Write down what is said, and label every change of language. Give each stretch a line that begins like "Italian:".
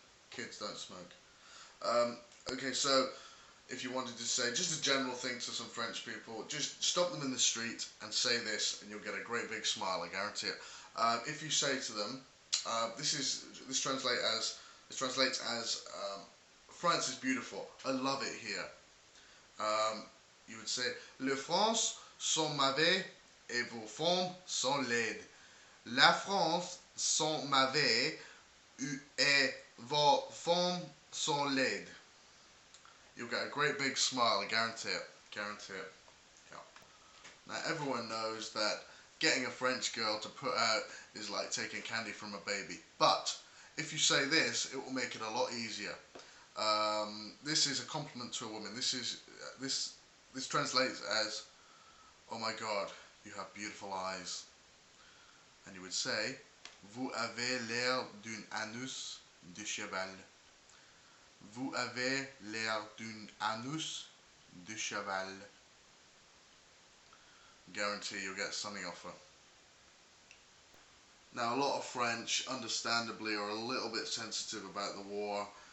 English: Kids don't smoke. Okay, so if you wanted to say just a general thing to some French people, just stop them in the street and say this, and you'll get a great big smile. I guarantee it. If you say to them, this translates as France is beautiful. I love it here. You would say,
French: Le France sont mauvais et vos femmes sont laides. La France sont mauvais et vos femmes sont laides.
English: You'll get a great big smile, I guarantee it. Guarantee it. Yeah. Now everyone knows that getting a French girl to put out is like taking candy from a baby. But if you say this, it will make it a lot easier. This is a compliment to a woman. This translates as, oh my God, you have beautiful eyes. And you would say,
French: vous avez l'air d'un anus de cheval. Vous avez l'air d'un anus de cheval.
English: Guarantee you'll get something off her. Now, a lot of French, understandably, are a little bit sensitive about the war.